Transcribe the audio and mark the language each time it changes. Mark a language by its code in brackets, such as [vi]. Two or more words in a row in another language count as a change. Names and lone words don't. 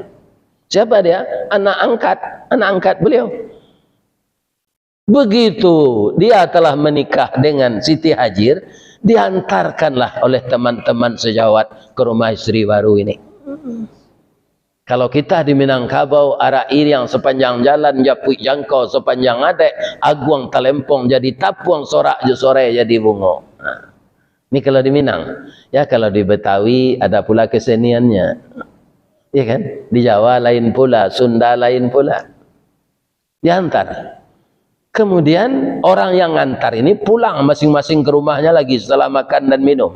[id] Siapa dia? Anak angkat beliau. Begitu dia telah menikah dengan Siti Hajar, diantarkanlah oleh teman-teman sejawat ke rumah istri baru ini. [min] Kalau kita di Minangkabau, arah iri yang sepanjang jalan, japui jangkau sepanjang adek, aguang talempong jadi tapuang sorak je sore jadi bungo. [id] Nah, ini kalau di Minang. Ya kalau di Betawi ada pula keseniannya. Ya kan? Di Jawa lain pula, Sunda lain pula. Diantar. Kemudian orang yang ngantar ini pulang masing-masing ke rumahnya lagi setelah makan dan minum.